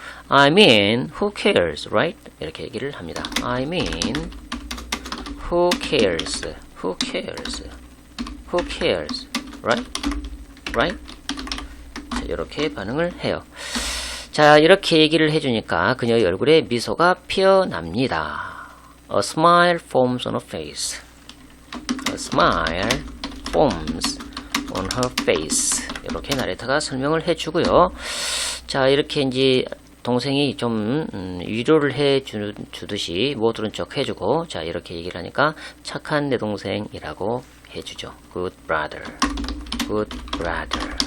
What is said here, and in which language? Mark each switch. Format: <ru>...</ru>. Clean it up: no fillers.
<en>I mean, who cares, right?</en> <ko>이렇게 얘기를 합니다.</ko> <en>I mean, who cares? Who cares? Who cares? Right? Right?</en> <ko>자, 이렇게 반응을 해요. 자, 이렇게 얘기를 해주니까 그녀의 얼굴에 미소가 피어납니다.</ko> <en>A smile forms on her face. A smile forms on her face.</en> <ko>이렇게 나레타가 설명을 해주고요. 자, 이렇게 이제 동생이 좀 위로를 해주듯이 못 들은 척 해주고, 자, 이렇게 얘기를 하니까 착한 내 동생이라고 해주죠.</ko> <en>Good brother. Good brother.</en>